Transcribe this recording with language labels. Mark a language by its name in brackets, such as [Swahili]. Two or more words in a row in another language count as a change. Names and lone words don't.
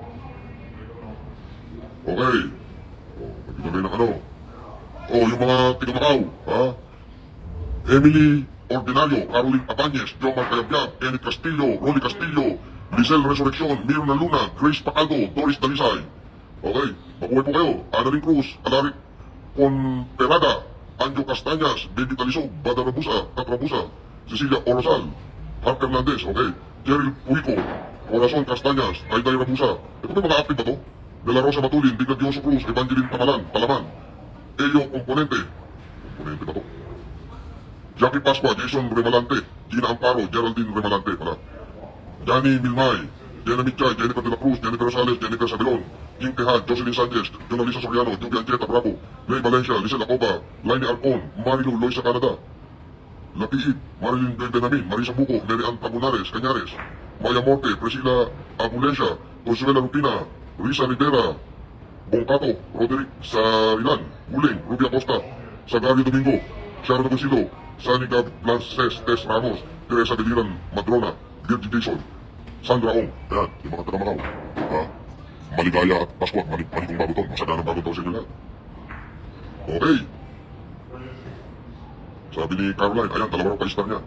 [Filipino] Okay. Nagbibigay ng ano. Yung mga tiga-Macau, ha? Emily Ordinario, Caroline Abanez, Jomar Cayabyab, Enid Castillo, Rolly Castillo, Lizelle Resurrection, Mirna Luna, Grace Pacaldo, Doris Dalisay. Okay, mabuhay po kayo. Annalyn Cruz, Alaric Ponterada, Anjo Castañas, Baby Talisog, Bada Rabusa, Kat Rabusa, Cecilia Orosal, Mark Hernandez, okay, Cheryl Puico, Corazon Castañas, Dayday Rabusa. Ito ba mga active ba to? De La Rosa Matulin, Brigadier Cruz, Evangeline Palaman, Eyo Componente. Componente ba to? Jackie Pascua, Jason Remalante, Gina Amparo, Geraldine Remalante pala. Johnny Milmay, Jenna Mitchay, Jennifer De La Cruz, Jennifer Rosales, Jennifer Sabelon, King Tejad, Jocelyn Sanchez, Jonalisa Soriano, Juby Ancheta Bravo, Ray Valencia, Lisel Acoba, Lainey Arcon, Marilu Loy sa Canada. Lapiit, Marilyn Benamin, Marisa Buco, Mary Ann Tabunares, Cañares, Maya Morte, Priscilla Abulencia, Consuela Lupina, Risa Rivera, Bongkato, Roderick Sarilan, Guling, Rubia Costa, Sagario Domingo, Sharon Agusilo, Sanica Blances, Tess Ramos, Teresa Deliran, Madrona, Virgie Jason, Sandra Ong. Ayan, yung mga taga-Macau. Maligaya at Pasko at maligong bagong taon. Masaganang bagong taon sa inyo lahat. Okay. Sabi ni Caroline, ayan, dalawa raw pa-star niya.